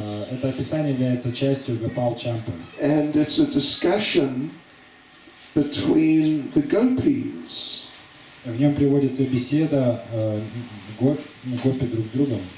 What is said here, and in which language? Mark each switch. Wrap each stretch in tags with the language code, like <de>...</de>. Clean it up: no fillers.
<ru>Это описание является частью Гопал Чампы.</ru> <en>And it's a discussion between the gopis.</en> <ru>В нем приводится беседа гопи друг с другом.</ru>